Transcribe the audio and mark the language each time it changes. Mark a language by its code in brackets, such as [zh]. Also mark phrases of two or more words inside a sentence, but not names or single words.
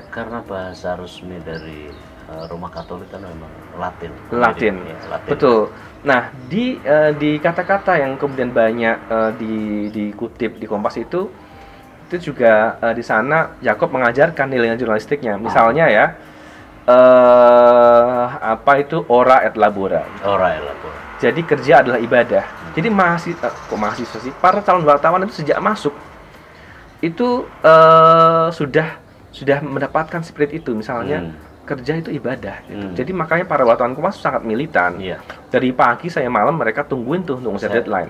[id] Karena bahasa resmi dari Roma Katolik kan memang Latin. Latin. Betul. Nah, di kata-kata yang kemudian banyak dikutip di Kompas itu juga di sana Jakob mengajarkan nilai jurnalistiknya. Misalnya ya, [la] ora et labora. Ora et labora. [id] Jadi kerja adalah ibadah. Jadi mahasiswa sih, para calon wartawan itu sejak masuk itu sudah mendapatkan spirit itu. Misalnya kerja itu ibadah. Gitu. Jadi makanya para wartawan Kompas sangat militan. Dari pagi saya malam mereka tungguin tuh untuk ngejar deadline.